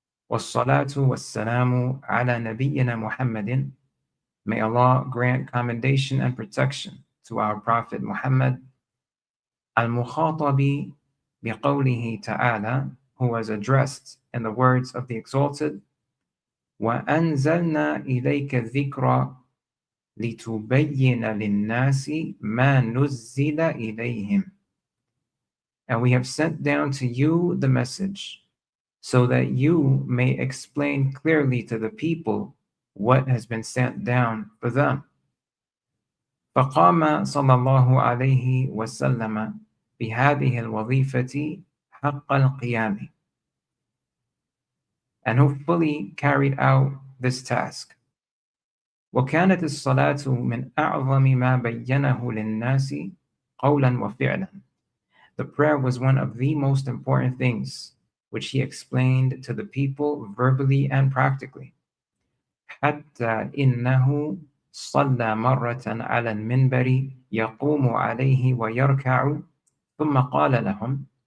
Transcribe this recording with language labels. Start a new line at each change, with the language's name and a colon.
Arabic: وَالصَّلَاةُ وَالسَّلَامُ عَلَى نَبِيِّنَا مُحَمَّدٍ,
English: may Allah grant commendation and protection to our Prophet Muhammad,
Arabic: al-mukhatabi biqawlihi ta'ala,
English: who was addressed in the words of the Exalted,
Arabic: وَأَنزَلْنَا إِلَيْكَ الذِّكْرَ لِتُبَيِّنَ لِلنَّاسِ مَا نُزِّلَ إِلَيْهِمْ,
English: and we have sent down to you the message so that you may explain clearly to the people what has been sent down for them.
Arabic: فقام صلى الله عليه وسلم بهذه الوظيفة حق القيام,
English: and who fully carried out this task.
Arabic: وكانت الصلاة من أعظم ما بينه للناس قولا وفعلا.
English: The prayer was one of the most important things which he explained to the people verbally and practically.
Arabic: حتى إنه صلى مرة على المنبر يقوم عليه ويركع ثم قال لهم,